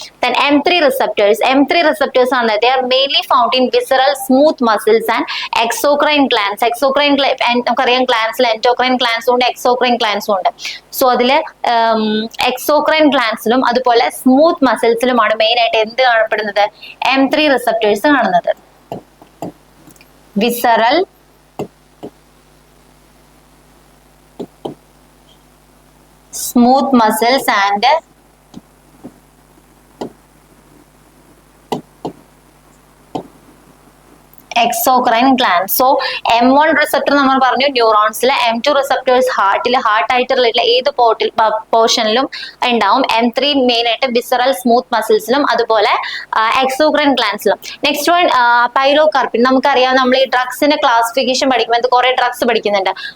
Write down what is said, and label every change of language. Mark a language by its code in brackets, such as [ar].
[en] Then M3 receptors. M3 receptors are they are mainly found in visceral smooth muscles and exocrine glands. Exocrine glands endocrine glands ഉണ്ട്, exocrine glands ഉണ്ട്. [ml] So അതില് exocrine glandsലും അതുപോലെ smooth മസിൽസിലുമാണ് main ആയിട്ട് എന്ത് കാണപ്പെടുന്നത്? M3 receptors കാണുന്നത്. [en] Visceral smooth muscles and exocrine glands. [ml] So M1 receptor നമ്മൾ പറഞ്ഞു ന്യൂറോൺസിലെ, M2 റിസപ്റ്റേഴ്സ് ഹാർട്ടിൽ, ഹാർട്ട് ആയിട്ട് റിലേറ്റഡ് ഏത് പോർഷനിലും ഉണ്ടാവും. M3 മെയിൻ ആയിട്ട് വിസറൽ സ്മൂത്ത് മസിൽസിലും അതുപോലെ എക്സോക്രൈൻ ഗ്ലാൻസിലും. Next one pilocarpine. നമുക്കറിയാം നമ്മൾ ഈ ഡ്രഗ്സിന്റെ ക്ലാസിഫിക്കേഷൻ പഠിക്കുമ്പോൾ കുറെ ഡ്രഗ്സ് പഠിക്കുന്നുണ്ട്.